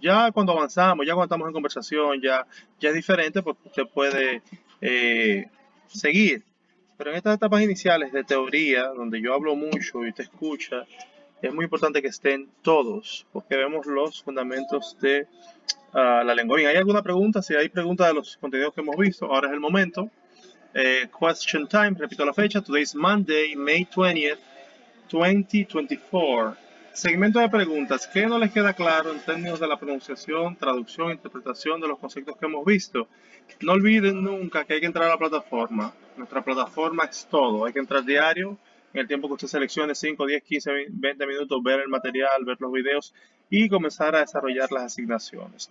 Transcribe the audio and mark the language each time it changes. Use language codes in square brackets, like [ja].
[es] Ya cuando avanzamos, ya cuando estamos en conversación, ya es diferente porque usted puede seguir. Pero en estas etapas iniciales de teoría, donde yo hablo mucho y te escucha, es muy importante que estén todos porque vemos los fundamentos de la lengua. Bien, ¿hay alguna pregunta? Si hay preguntas de los contenidos que hemos visto, ahora es el momento. [en] Question time, [es] repito la fecha, [en] today is Monday, May 20th, 2024. [es] Segmento de preguntas, ¿qué no les queda claro en términos de la pronunciación, traducción, interpretación de los conceptos que hemos visto? No olviden nunca que hay que entrar a la plataforma. Nuestra plataforma es todo, hay que entrar diario, en el tiempo que usted seleccione, 5, 10, 15, 20 minutos, ver el material, ver los videos y comenzar a desarrollar las asignaciones.